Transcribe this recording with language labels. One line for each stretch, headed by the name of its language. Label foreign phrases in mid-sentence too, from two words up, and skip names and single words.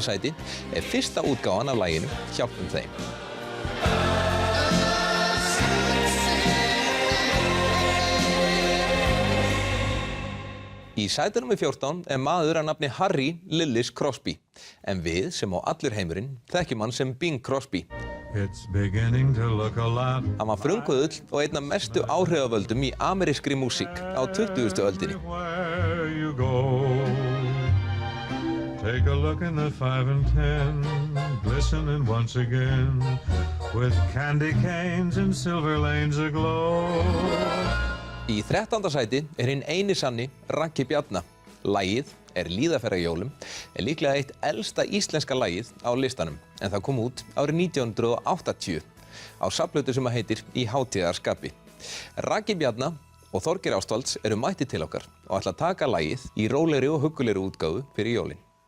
Icelandic: sæti er fyrsta útgáfan af laginu Hjálpum þeim. Í sæti númer 14 er maður að nafni Harry Lillis Crosby, en við sem á allur heimurinn þekkjum hann sem Bing Crosby. Hann var frumkvöðull og einn af mestu áhrifavöldum í amerískri músík á 20. öldinni.
English: Take a look in the 5 and 10, glistening once again, with candy canes and silver lanes aglow.
Icelandic: Í 13. sæti er hinn eini sanni Raggi Bjarna. Lagið er Líðaferðarjólum, er líklega eitt elsta íslenska lagið á listanum, en það kom út árið 1980 á safnplötu sem heitir Í hátíðarskapi. Raggi Bjarna og Þorgeir Ástvalds eru mættir til okkar og ætla að taka lagið í rólegri og huggulegri útgáfu fyrir jólin.